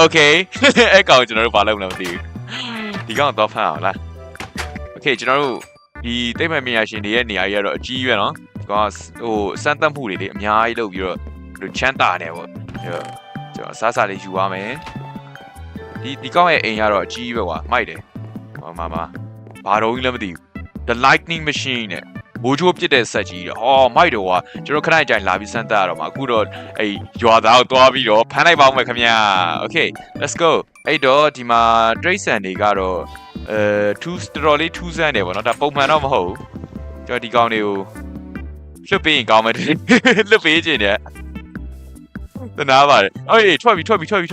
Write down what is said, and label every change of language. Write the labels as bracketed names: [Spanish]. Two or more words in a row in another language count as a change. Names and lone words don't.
[Burmese] เคအဲ့ကောင်ကျွန်တော်တို့ဘာလုပ်မလဲမသိဘူးဒီကောင်သွားဖမ်းအောင်လားโอเคကျွန်တော်တို့ဒီသိပ္ပံပညာရှင်တွေရဲ့နေရာကြီးကတော့အကြီးရွယ်နော်ဒီကောင်ဟိုစမ်းသ ပ်မှုတွေလေအများကြီးလုပ်ပြီးတော့ချမ်းသာနေပေါ့ကျွန်တော်စားစားလေးယူရမယ်ဒီကောင်ရဲ့အိမ်ကတော့အကြီးပဲကွာ မိုက်တယ်ဟောမဘာတော့ကြီးလည်းမသိဘူး [English] the lightning machine [Burmese] နဲ့မိုးချိုးပစ်တဲ့ဆက်ကြီးတော့ဟောမိုက်တော့ကွာကျွန်တော်ခဏကြိုင်လာပြီးစမ်းသပ်ရတော့မှာအခုတော့အဲ့ရွာသားကိုသွားပြီးတော့ဖမ်းလိုက်ပါဦးမယ်ခင်ဗျာ [English] okay let's go [Burmese] အဲ့တော့ဒီမှာ tracer တွေကတော့တော်လေးထူးဆန်းတယ်ပေါ့နော်ဒါပုံမှန်တော့မဟုတ်ဘူးကျွန်တော်ဒီကောင်တွေကိုလွတ်ပေးရင်ကောင်းမယ်လွတ်ပေးခြင်းနဲ့တနာပါတယ်အေးထွက်ပြီဟာလေ